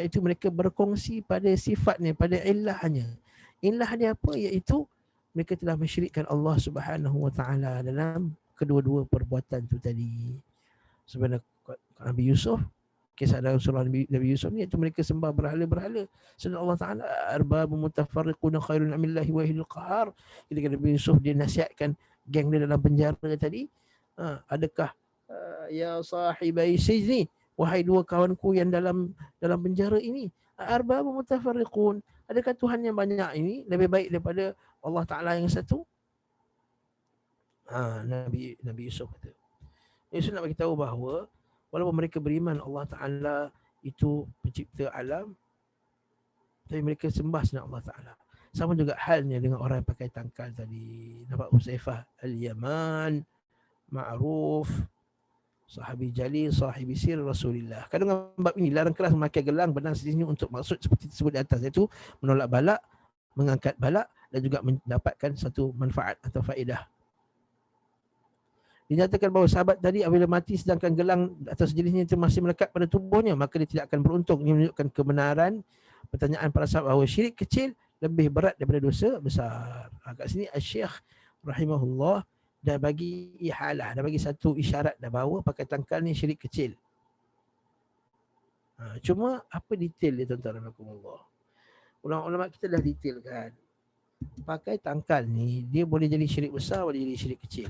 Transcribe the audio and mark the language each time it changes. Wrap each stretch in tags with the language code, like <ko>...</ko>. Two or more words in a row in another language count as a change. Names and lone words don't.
<ms>Iaitu mereka berkongsi pada sifatnya, pada illahnya. Illah dia apa? Iaitu mereka telah mensyirikkan Allah</ms> <ar>سبحانه وتعالى</ar> <ms>dalam kedua-dua perbuatan tu tadi. Sebenarnya Nabi Yusuf, kisah dalam surah Nabi Yusuf ni, iaitu mereka sembah berhala-berhala. Sedang Allah Ta'ala,</ms> <ar>أرباب متفرقون خير أم الله الواحد القهار.</ar> <ms>Ketika Nabi Yusuf dia nasihatkan geng dia dalam penjara tadi, adakah</ms> <ar>يا صاحبي السجن,</ar> <ms>wahai dua kawanku yang dalam penjara ini,</ms> <ar>أرباب متفرقون,</ar> <ms>adakah Tuhan yang banyak ini lebih baik daripada Allah Ta'ala yang satu? Nabi Yusuf kata. Yusuf nak bagi tahu bahawa walaupun mereka beriman Allah Ta'ala itu pencipta alam, tapi mereka sembah selain Allah Ta'ala. Sama juga halnya dengan orang yang pakai tangkal tadi. Nampak Huzaifah Al-Yaman, Ma'ruf,</ms> <ar>صحابي جليل، صاحب سر رسول الله.</ar> <ms>Kadang bab ini larang keras memakai gelang benang sejenis untuk maksud seperti disebut di atas, iaitu menolak balak, mengangkat balak dan juga mendapatkan satu manfaat atau faedah. Dinyatakan bahawa sahabat tadi apabila mati sedangkan gelang atau sejenisnya itu masih melekat pada tubuhnya, maka dia tidak akan beruntung. Ini menunjukkan kebenaran pertanyaan para sahabat bahawa syirik kecil lebih berat daripada dosa besar. Kat sini Syekh rahimahullah dah bagi ihalah, dah bagi satu isyarat dah bahawa pakai tangkal ni syirik kecil. Cuma apa detail dia tuan-tuan dan puan-puan? Ulama-ulama kita dah detailkan. Pakai tangkal ni dia boleh jadi syirik besar, boleh jadi syirik kecil.</ms>